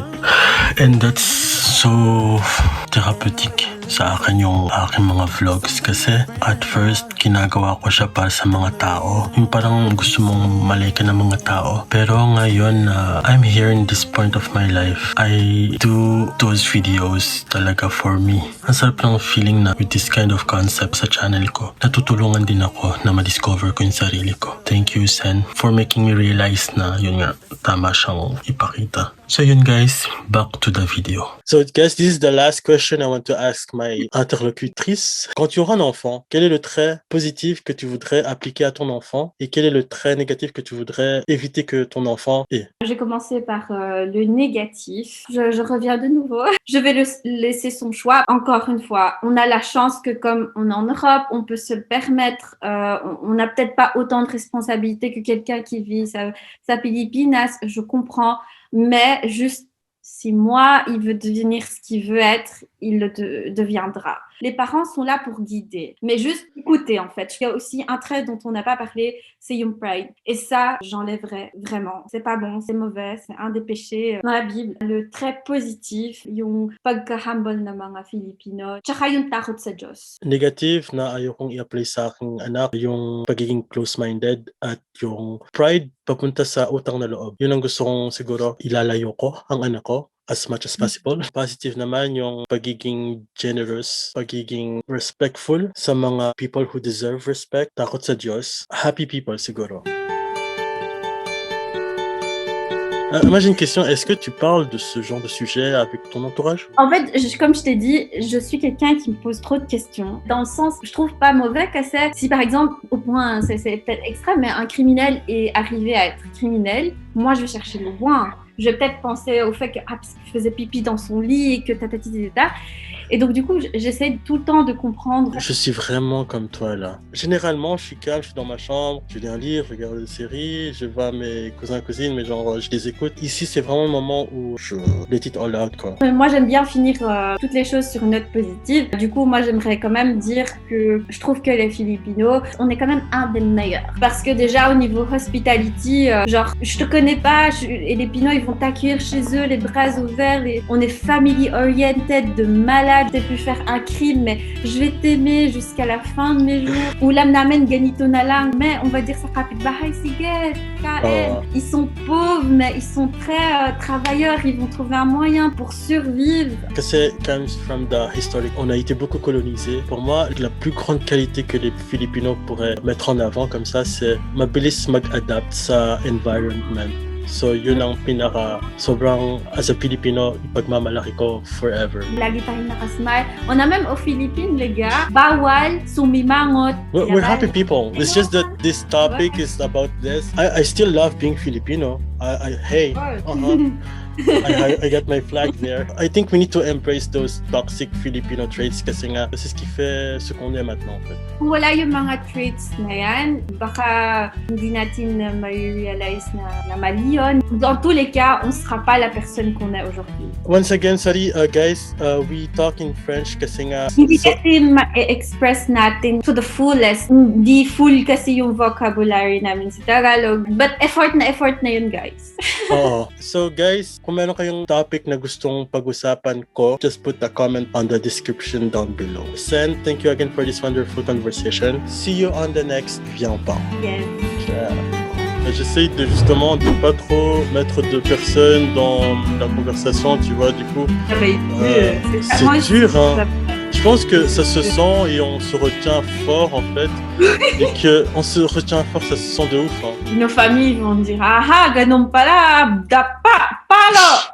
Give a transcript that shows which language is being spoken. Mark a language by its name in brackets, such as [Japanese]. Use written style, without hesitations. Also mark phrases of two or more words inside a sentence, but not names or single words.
[English] And that's so therapeutic [Filipino] sa akin yung aking mga vlogs kasi [English] at first [Filipino] ginagawa ko siya para sa mga tao, yung parang gusto mong malike ng mga tao, pero ngayon [English] I'm here in this point of my life, I do those videos [Filipino] talaga [English] for me. [Filipino] Ang sarap ng feeling na [English] with this kind of concept [Filipino] sa channel ko, natutulungan din ako na ma-discover ko yung sarili ko. [English] Thank you, Sen, for making me realize [Filipino] na yun nga, tama siyang ipakita. So yun guys, [English] back to the video. So guys, this is the last question I want to ask my interlocutrice. [French] Quand tu auras un enfant, quel est le trait positif que tu voudrais appliquer à ton enfant et quel est le trait négatif que tu voudrais éviter que ton enfant ait? J'ai commencé par le négatif. Je reviens de nouveau. Je vais laisser son choix. Encore une fois, on a la chance que comme on est en Europe, on peut se le permettre. On n'a peut-être pas autant de responsabilités que quelqu'un qui vit sa Philippinas. Je comprends. Mais juste, si moi, il veut devenir ce qu'il veut être, il le deviendra. Les parents sont là pour guider, mais juste écouter en fait. Il y a aussi un trait dont on n'a pas parlé, c'est [Filipino] yung pride. [French] Et ça, j'enlèverais vraiment. C'est pas bon, c'est mauvais, c'est un des péchés dans la Bible. Le trait positif, [Filipino] yung pagka-humble na mga Filipino, tsaka yung takot sa Diyos. Negative na ayokong i-apply sa aking anak, yung pagiging close-minded at yung pride papunta sa utang na loob. Yun ang gusto kong siguro ilalayo ko ang anak ko [English] as much as possible. [Filipino] Positive naman yung pagiging generous, pagiging respectful sa mga [English] people who deserve respect, [Filipino] takot sa Diyos, [English] happy people [Filipino] siguro. [French] Moi j'ai une question, est-ce que tu parles de ce genre de sujet avec ton entourage? En fait, comme je t'ai dit, je suis quelqu'un qui me pose trop de questions. Dans le sens, je trouve pas mauvais que si par exemple, au point, c'est peut-être extrême, mais un criminel est arrivé à être criminel, moi je vais chercher le loin. Je vais peut-être penser au fait que parce qu'il faisait pipi dans son lit et que tatati. Et donc, du coup, j'essaie tout le temps de comprendre. Je suis vraiment comme toi là. Généralement, je suis calme, je suis dans ma chambre, je lis un livre, je regarde des séries, je vois mes cousins, cousines, mais genre, je les écoute. Ici, c'est vraiment le moment où je [English] let it all out, [French] quoi. Moi, j'aime bien finir toutes les choses sur une note positive. Du coup, moi, j'aimerais quand même dire que je trouve que les Filipinos, on est quand même un des meilleurs. Parce que déjà, au niveau hospitality, genre, je te connais pas, et les Pinots, ils vont t'accueillir chez eux, les bras ouverts, on est [English] family oriented [French] de malade. J'ai pu faire un crime, mais je vais t'aimer jusqu'à la fin de mes jours. Ou là, m'amène [Filipino] ganito na lang, [French] mais on va dire ça rapide. [Filipino] Bahay sige, kain. [French] Ils sont pauvres, mais ils sont très travailleurs. Ils vont trouver un moyen pour survivre. [English] Kasi comes from the historic. [French] On a été beaucoup colonisés. Pour moi, la plus grande qualité que les Filipinos pourraient mettre en avant comme ça, c'est [Filipino] mabilis mag-adapt sa environment. So, yun ang sobrang, [English] as a Filipino, [Filipino] ipagmamalaki ko forever. Lagi tayong nakasmile. [French] On a même aux Philippines, les gars, [Filipino] bawal sumimangot. [English] We're happy people. It's just that this topic is about this. I still love being Filipino. Hey. I got my flag there. I think we need to embrace those toxic Filipino traits [Filipino] kasi nga, [French] c'est ce qui fait ce qu'on est maintenant, en fait. [Filipino] Kung wala yung mga traits na yan, baka hindi natin ma-realize na mali yun. [French] Dans tous les cas, on sera pas la personne qu'on est aujourd'hui. [English] Once again, sorry guys, we talk in French [Filipino] kasi nga... Hindi kasi ma-express natin [English] to the fullest. [Filipino] Hindi full kasi yung vocabulary namin sa Tagalog. But effort na yun, guys. Oo. So guys, kung meron kayong topic na gustong pag-usapan ko, [English] just put a comment on the description down below. Sen, thank you again for this wonderful conversation. See you on the next [French] Viens pas. [English] Yes. [French] J'essaye justement de pas trop mettre de personnes dans la conversation, tu vois, du coup. C'est dur, hein. Je pense que ça se sent et on se retient fort en fait. Et qu'on se retient fort, ça se sent de ouf. Hein. Nos familles vont dire, [Filipino] ah, ganun pala, palo!